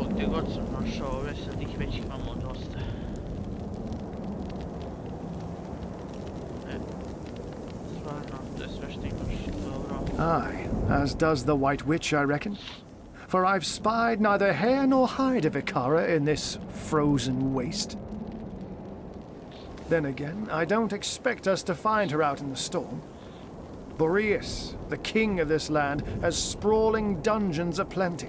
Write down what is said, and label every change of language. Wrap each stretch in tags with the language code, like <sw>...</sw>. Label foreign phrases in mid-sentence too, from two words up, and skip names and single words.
<sr>god sam našao ove, sad ih već imamo dosta. Stvarno, to je sve što imaš, dobro.</sr> <en>Aye, as does the White Witch, I reckon. For I've spied neither hair nor hide of Ikara in this frozen waste. Then again, I don't expect us to find her out in the storm. Boreas, the king of this land, has sprawling dungeons aplenty.</en>